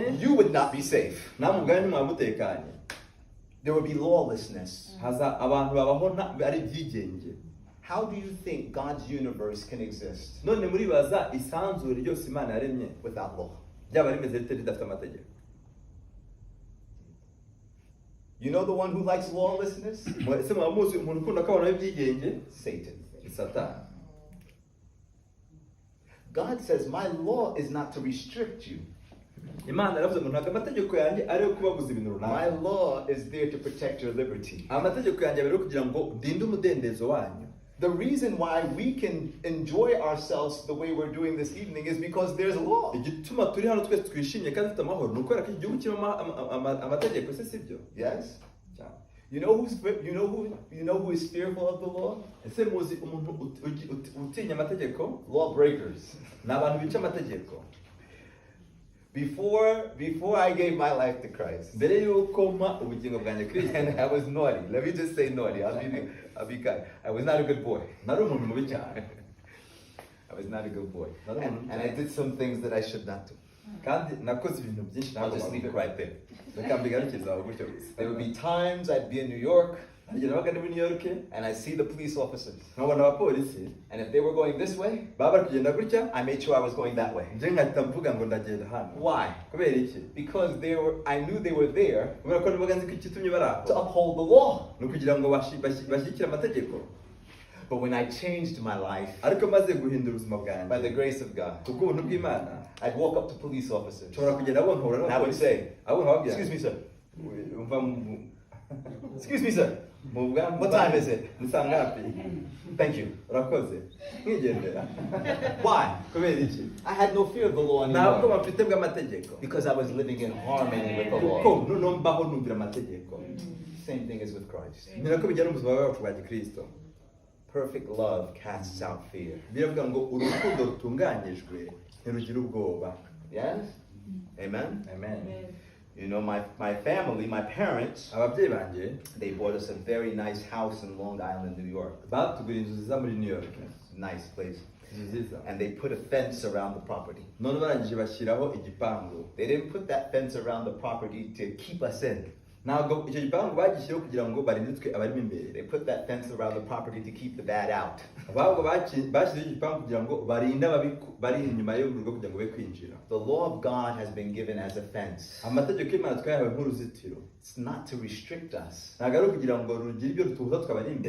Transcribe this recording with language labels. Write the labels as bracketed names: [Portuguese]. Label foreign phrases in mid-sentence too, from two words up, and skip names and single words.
[English] You would not be safe. [Kinyarwanda] namwe ubwanyu ntimwamutekanye. [English] There would be lawlessness. [Kinyarwanda] Haza abantu babaho ari ibyigenge. [English] How do you think God's universe can exist [Kinyarwanda] None muribaza isanzure ryose Imana yaremye [English] without law? [Kinyarwanda] ryaba rimeze rite ridafite amategeko? [English] You know the one who likes lawlessness? [Kinyarwanda] Ese mwaba muzi umuntu ukunda ko abantu b'ibyigenge? [English] Satan. [Kinyarwanda] Ni Satani. [English] God says, my law is not to restrict you. [Kinyarwanda] Imana yaravuze ngo ntabwo amategeko yanjye ari yo kubabuza ibintu [English] My [Kinyarwanda] runaka. [English] law is there to protect your liberty. [Kinyarwanda] Amategeko yanjye abiri kugira ngo ndinde umudendezo wanyu. [English] The reason why we can enjoy ourselves the way we're doing this evening is because there's law. [Kinyarwanda] Igituma turi hano twese twishimye kandi dufite amahoro ni ukubera ko iki gihugu kirimo amategeko, se sibyo? [English] Yes? [Kinyarwanda] Cyane. [English] You know who is fearful of the law? [Kinyarwanda] Ese muzi umuntu utinya amategeko? [English] Lawbreakers. [Kinyarwanda] Ni abantu bica amategeko. [English] Before I gave my life to Christ, [Kinyarwanda] Mbere yuko mpa ubugingo bwanjye Kristo, [English] and I was naughty. Let me just say naughty. I'll be kind. I was not a good boy. [Kinyarwanda] nari umuntu mubi cyane. [English] I was not a good boy. [Kinyarwanda] Nari umuntu mubi [English] And I [Kinyarwanda] cyane. [English] did some things that I should not do. [Kinyarwanda] Kandi nakoze ibintu byinshi [English] I'll just leave it right there. [Kinyarwanda] Reka mbigarukize aho gutyo gusa. [English] There would be times I'd be in New York [Kinyarwanda] Hari igihe nabaga ndi muri New York, [English] and I see the police officers. [Kinyarwanda] nkabona abapolisi [English] And if they were going this way, [Kinyarwanda] baba bari kugenda gutya, [English] I made sure I was going that way. [Kinyarwanda] nje nkahita mvuga ngo ndagenda hano. [English] Why? [Kinyarwanda] Kubera iki? [English] Because I knew they were there [Kinyarwanda] Kubera ko nibaga nzi ko ikitumye bari [English] to [Kinyarwanda] aho [English] uphold the law. [Kinyarwanda] ni ukugira ngo bashyigikire amategeko. [English] But when I changed my life [Kinyarwanda] Ariko maze guhindura ubuzima [English] by the [Kinyarwanda] bwanjye [English] grace of God, [Kinyarwanda] kubw'ubuntu bw'Imana, [English] I'd walk up to police officers. [Kinyarwanda] nshobora kugenda abo nkahura [English] And I would say, [Kinyarwanda] abo nkababwira, [English] excuse me, sir. [Kinyarwanda] umva [English] Excuse me, sir. [Kinyarwanda] mu bwami, [English] What time is it? [Kinyarwanda] ni saa ngapi? [English] Thank you. [Kinyarwanda] Urakoze. Nkigendera. [English] Why? [Kinyarwanda] Kubera iki? [English] I had no fear of the law [Kinyarwanda] Ntabwo [English] anymore [Kinyarwanda] bafite bw'amategeko. [English] because I was living in harmony with the [Kinyarwanda] Kuko [English] law. [Kinyarwanda] noneho mbaho numvira amategeko. [English] Same thing as with Christ. [Kinyarwanda] Ni nako bijyana n'ubuzima bwacu bwa Gikristo. [English] Perfect love casts out fear. [Kinyarwanda] Biravuga ngo urukundo rutunganyijwe ntirugira ubwoba. [English] Yes? Amen? Amen. Amen. You know, my family, my parents, [Kinyarwanda] Ababyeyi banjye [English] they bought us a very nice house in Long Island, New York. [Kinyarwanda] batuguriye inzu nziza muri New York. [English] Nice place. [Kinyarwanda] Inzu nziza. [English] And they put a fence around the property. [Kinyarwanda] None barangije bashyiraho igipangu. [English] They didn't put that fence around the property to keep us in. [Kinyarwanda] Ntabwo icyo gipangu bagishyiraho kugira ngo barinde twe abarimo imbere. [English] They put that fence around the property to keep the bad out. [Kinyarwanda] Ahubwo bashyizeho igipangu kugira ngo barinde bari inyuma y'urugo kugira ngo be kwinjira. [English] The law of God has been given as a fence. [Kinyarwanda] Amategeko y'Imana twayahawe nk'uruzitiro. [English] It's not to restrict us. [Kinyarwanda] Ntabwo ari ukugira ngo rugire ibyo rutubuza twabari imbere.